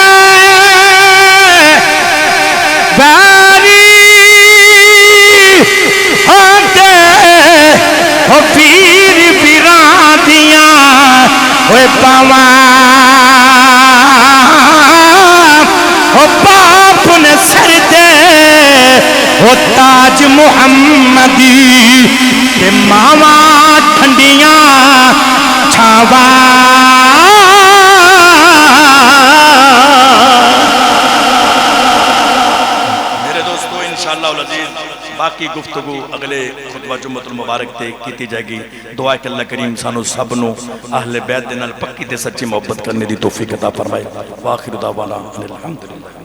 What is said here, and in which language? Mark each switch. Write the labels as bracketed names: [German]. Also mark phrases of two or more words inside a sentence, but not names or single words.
[Punjabi] باری ہوتے ہو پیر ویران دیاں ہوئے پاوان ہو باپ نے سر دے ہو تاج محمدی کہ ماواں ٹھنڈیاں چھاواں باقی گفتگو اگلے خطبہ جمعۃ المبارک تے کیتی جائے گی دعا کہ اللہ کریم سانو سب نو اہل بیت دے نال پکی تے سچی محبت کرنے دی توفیق عطا فرمائے [Arabic] واخر دعوانا الحمدللہ